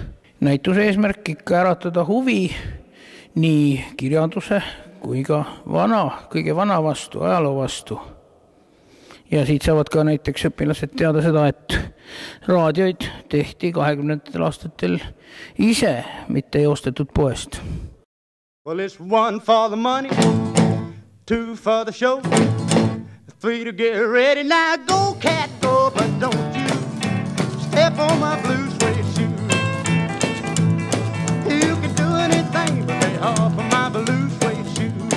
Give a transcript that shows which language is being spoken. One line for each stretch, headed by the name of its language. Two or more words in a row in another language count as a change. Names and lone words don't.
Estonian: Näituse eesmärk ikka äratada huvi nii kirjanduse kui ka kõige vana vastu, ajaloo vastu. Ja siit saavad ka näiteks õpilased teada seda, et raadioid tehti 20. aastatel ise, mitte ei ostetud poest.
English: Well, it's 1 for the money, 2 for the show, 3 to get ready. Now go, cat, go, but don't you step on my blue suede shoe. You can do anything but lay off of my blue suede shoe.